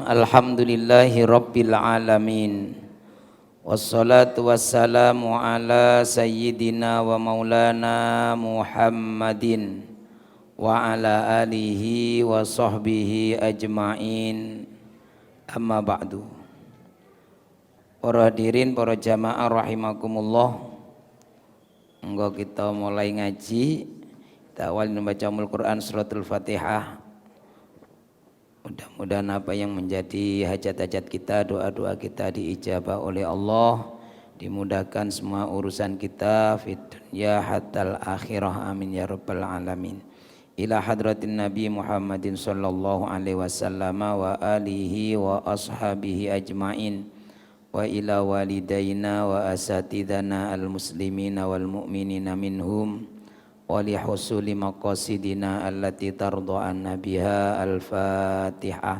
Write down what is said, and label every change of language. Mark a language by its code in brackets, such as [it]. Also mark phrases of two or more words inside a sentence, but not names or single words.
[ar] الحمد لله رب العالمين. والصلاة والسلام على سيدنا ومولانا محمد وعلى آله وصحبه أجمعين. أما بعد. [id] Para hadirin, para jamaah rahimakumullah. Engko kita mulai ngaji. Kita awal membaca Al-Quran suratul Fatihah. Mudah-mudahan apa yang menjadi hajat-hajat kita, doa-doa kita diijabah oleh Allah, dimudahkan semua urusan kita [ar] في الدنيا حتى الآخرة آمين يا رب العالمين. إلى حضرة النبي محمد صلى الله عليه وسلم وآله وأصحابه أجمعين. وإلى والدينا وأساتذتنا المسلمين والمؤمنين منهم ولحصول مقاصدنا التي ترضى عنا بها الفاتحة.